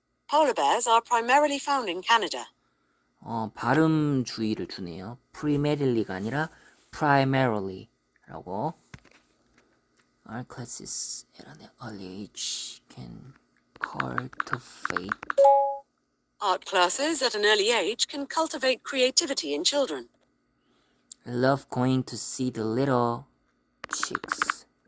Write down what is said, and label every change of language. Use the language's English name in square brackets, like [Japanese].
[English] Polar bears are primarily found in Canada. [Korean] 발음 주의를 주네요. primary가 아니라 primary라고. [English] Our classes at an early age can cultivate. Art classes at an early age can cultivate creativity in children. I love going to see the little chicks.